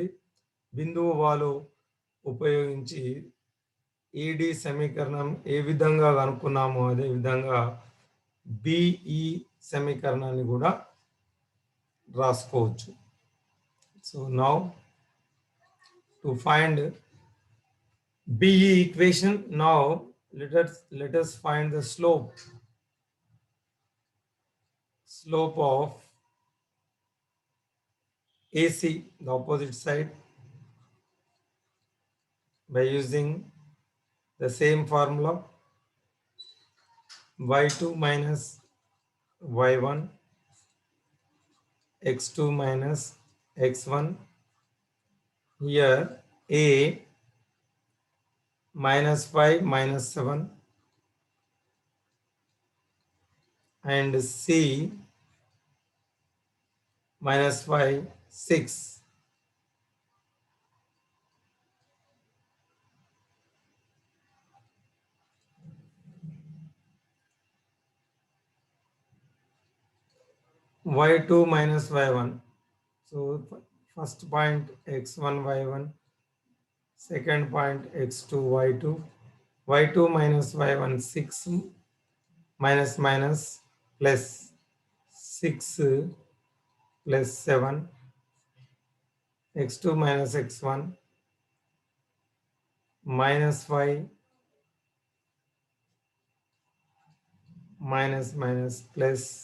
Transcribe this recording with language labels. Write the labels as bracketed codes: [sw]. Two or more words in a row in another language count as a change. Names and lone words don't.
[te] బిందువు వాలు ఉపయోగించి ఏడి సమీకరణం ఏ విధంగా కనుక్కున్నామో అదే విధంగా బిఈ సమీకరణాన్ని కూడా రాసుకోవచ్చు. [en] so now to find BE equation, నౌ let us find the slope of AC, the opposite side, by using the same formula, y2 minus y1 x2 minus x1. Here A minus 5 minus 7 and C minus 5 6. y2 minus y1. So first point x1 y1, second point x2 y2. y2 minus y1 6 minus minus plus 6 plus 7, x2 minus x1 minus 5 minus minus plus.